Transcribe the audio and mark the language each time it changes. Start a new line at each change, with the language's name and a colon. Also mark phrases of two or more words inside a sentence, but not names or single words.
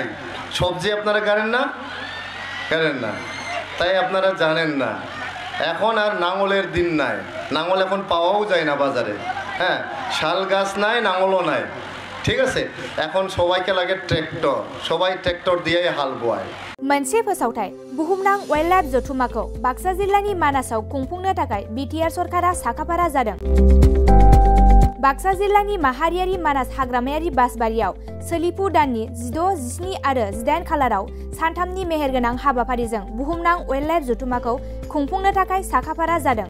Bangla: সবজি আপনারা গাড়েন না, গাড়েন না, তাই আপনারা জানেন না। এখন আর নাঙলের দিন নাই, নাঙল এখন পাওয়াও যায় না বাজারে, হ্যাঁ। শাল গাছ নাই, নাঙলও নাই, ঠিক আছে। এখন সবাইকে লাগে ট্রেক্টর, সবাই ট্রেক্টর দিয়ে হাল বোয়ায়।
Bodo: मोनसे फोसावथाय बुहुमनां वाइल्डलाइफ जथुम्माखौ बाक्सा जिल्लानि मानासाव खुंफुंनो थाखाय बिटिआर सरकारा साखाफारा जादों। बाक्सा जिल्लानि माहारियारि मानास हाग्रामायारि बासबारियाव सोलिफु दाननि 16, 17 आरो 18 खालाराव सानथामनि मेहेरगोनां हाबाफारिजों बुहुमनां वाइल्डलाइफ जथुम्माखौ खुंफुंनो थाखाय साखाफारा जादों।